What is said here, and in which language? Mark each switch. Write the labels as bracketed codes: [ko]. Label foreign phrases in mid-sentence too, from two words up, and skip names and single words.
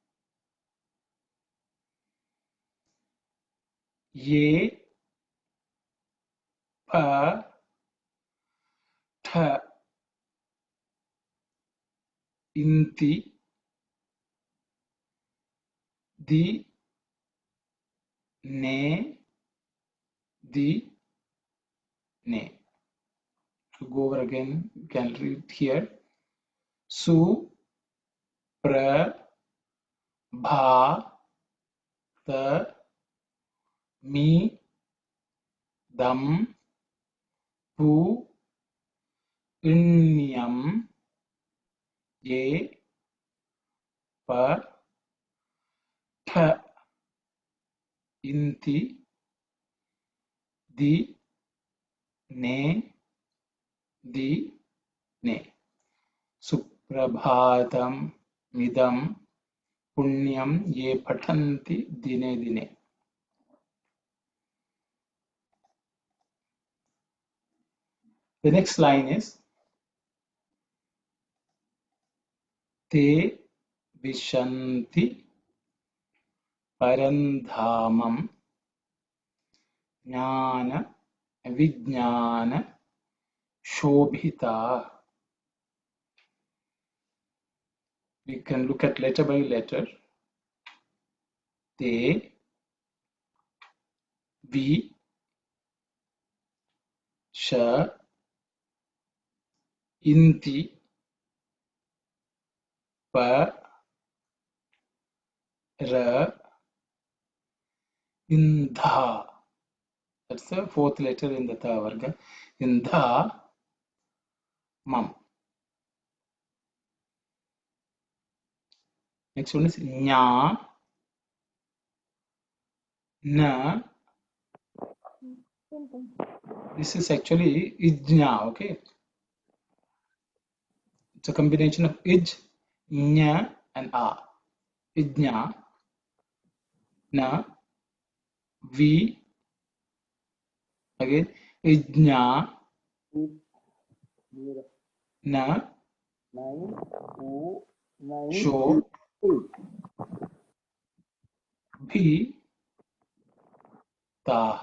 [sa] ye, pa, tha, inti, di, ne, di, ne. [en] To go over again, you can read here. [sa] Su, pra, bha, ta, mi, dam, pu, Inyam, ye, pa, tha, inti, di, ne, di, ne. सुप्रभातम्, इदं, पुण्यं, ये पठन्ति, दिने, दिने. [en] The next line is [sa] ते विशन्ति परन्धामम् ज्ञान विज्ञान शोभिता. [en] We can look at letter by letter. [sa] Te vi sha inti pa ra indha. [en] That's the fourth letter in the tha varga. [sa] Indha mam. [en] Next one is nya na. This is actually ijna, okay? It's a combination of ij, nya, and a. [sa] Ijna, na, vi, again, ijna, na, sho, bhi, ta.